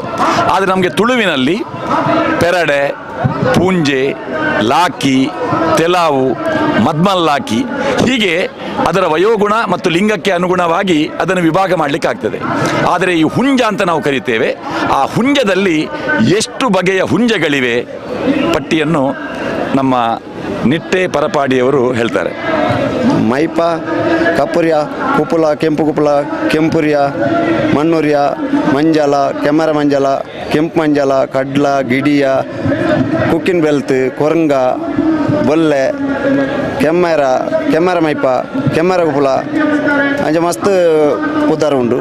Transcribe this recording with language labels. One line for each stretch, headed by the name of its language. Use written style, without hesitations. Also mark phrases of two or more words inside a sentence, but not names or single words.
Kannada: ಆದರೆ ನಮಗೆ ತುಳುವಿನಲ್ಲಿ ಪೆರಡೆ, ಪೂಂಜೆ, ಲಾಕಿ, ತೆಲಾವು, ಮದ್ಮಲ್ಲಾಕಿ, ಹೀಗೆ ಅದರ ವಯೋಗುಣ ಮತ್ತು ಲಿಂಗಕ್ಕೆ ಅನುಗುಣವಾಗಿ ಅದನ್ನು ವಿಭಾಗ ಮಾಡಲಿಕ್ಕೆ ಆಗ್ತದೆ. ಆದರೆ ಈ ಹುಂಜ ಅಂತ ನಾವು ಕರಿತೇವೆ, ಆ ಹುಂಜದಲ್ಲಿ ಎಷ್ಟು ಬಗೆಯ ಹುಂಜಗಳಿವೆ ಪಟ್ಟಿಯನ್ನು ನಮ್ಮ ನಿಟ್ಟೆ ಪರಪಾಡಿಯವರು ಹೇಳ್ತಾರೆ.
Tulu: ಮೈಪ, ಕಪ್ಪುರಿಯ, ಕುಪ್ಪುಲ, ಕೆಂಪು ಕುಪ್ಪುಲ, ಕೆಂಪುರಿಯ, ಮಣ್ಣುರಿಯ, ಮಂಜಲ, ಕೆಮ್ಮರ ಮಂಜಲ, ಕೆಂಪು ಮಂಜಲ, ಕಡ್ಲ, ಗಿಡಿಯ, ಕುಕ್ಕಿನ ಬೆಲ್ತ್, ಕೊರಂಗ, ಬೊಲ್ಲೆ, ಕೆಮ್ಮರ ಮೈಪ, ಕೆಮ್ಮರ ಕುಪ್ಪುಲ, ಅಂಚ ಮಸ್ತ್ ಉದ್ದಾರ ಉಂಡು.